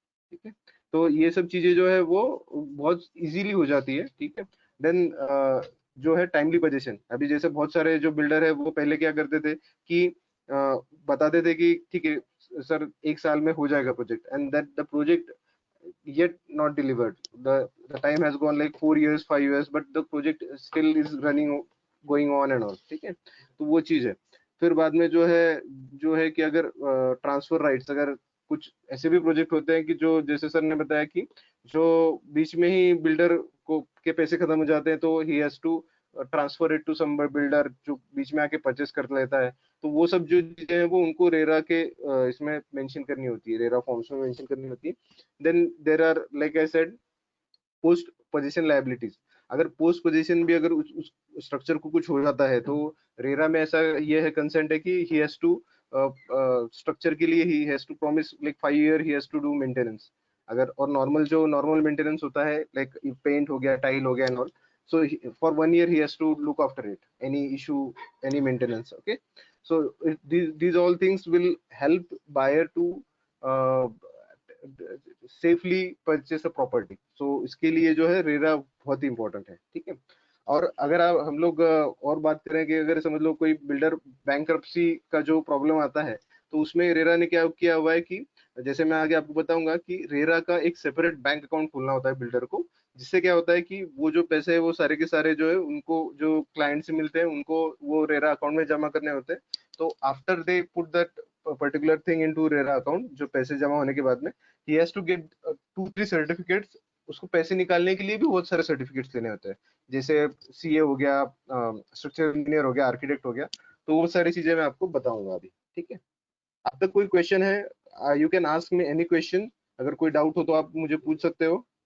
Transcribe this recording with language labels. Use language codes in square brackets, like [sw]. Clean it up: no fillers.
[hi] ठीक है, तो ये सब चीजें जो है वो बहुत इजीली हो जाती है. ठीक है, देन जो है टाइमली पोजीशन. अभी जैसे बहुत सारे जो बिल्डर है वो पहले क्या करते थे कि बताते थे कि ठीक है सर 1 साल में हो जाएगा project, [en] And that the project yet not delivered. The time has gone like 4 years 5 years, but the project still is running, going on and on. [hi] ठीक है, तो वो चीज है. फिर बाद में जो है कि अगर ट्रांसफर राइट्स, अगर कुछ ऐसे भी प्रोजेक्ट होते हैं कि जो जैसे सर ने बताया कि जो बीच में ही बिल्डर को के पैसे खत्म हो जाते हैं तो [en] he has to transfer it to some builder [hi] जो बीच में आके परचेस कर लेता है. तो वो सब जो चीजें हैं वो उनको रेरा के इसमें मेंशन करनी होती है, रेरा फॉर्म्स में मेंशन करनी होती है. [en] Then there are like I said post position liabilities. [hi] अगर पोस्ट पोजीशन भी अगर उस स्ट्रक्चर को कुछ हो जाता है तो रेरा में ऐसा ये है कंसेंट है कि [en] He has to structure के लिए he has to promise like 5 year he has to do maintenance. [hi] अगर और नॉर्मल मेंटेनेंस होता है लाइक पेंट हो गया, टाइल हो गया and all, [en] so for 1 year he has to look after it, any issue, any maintenance. Okay, so these all things will help buyer to uh, safely purchase a property. [hi] So इसके लिए जो है RERA बहुत ही important है. ठीक है, और अगर हम लोग और बात करें कि अगर समझ लो कोई बिल्डर बैंकरप्सी का जो प्रॉब्लम आता है तो उसमें रेरा ने क्या किया हुआ है कि जैसे मैं आगे आपको बताऊंगा कि रेरा का एक सेपरेट बैंक अकाउंट खोलना होता है बिल्डर को, जिससे क्या होता है कि वो जो पैसे है वो सारे के सारे जो है उनको जो क्लाइंट से मिलते हैं उनको वो रेरा अकाउंट में जमा करने होते हैं. तो [en] after they put that particular thing into RERA account, [hi] जो पैसे जमा होने के बाद में [en] he has to get 2-3 certificates. [hi] उसको पैसे निकालने के लिए भी बहुत सारे सर्टिफिकेट्स लेने होते हैं, जैसे सीए हो गया, स्ट्रक्चर इंजीनियर हो गया, आर्किटेक्ट हो गया, तो वो सारी चीजें मैं आपको बताऊंगा अभी, ठीक है। अब तक कोई क्वेश्चन है? [en] you can ask me any question, [hi] अगर कोई डाउट हो तो आप मुझे पूछ सकते हो।